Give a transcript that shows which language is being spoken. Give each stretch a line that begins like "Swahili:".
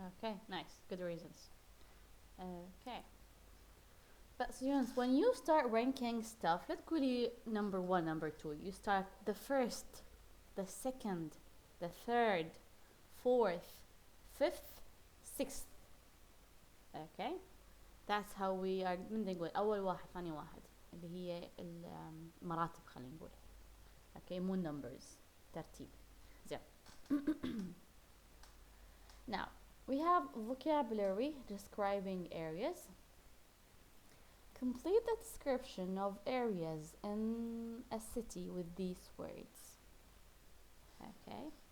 English: Okay. Nice. Good reasons. Okay. But students, when you start ranking stuff, let's go to number one, number two. You start the first, the second, the third, fourth, fifth, sixth.
Arabic: Okay,
English: that's how we are
Arabic: نقول أول واحد ثاني واحد اللي هي المراتب خلينا نقول. Okay, مو numbers ترتيب. زين.
English: Now we have vocabulary describing areas. Complete the description of areas in a city with these words. Okay.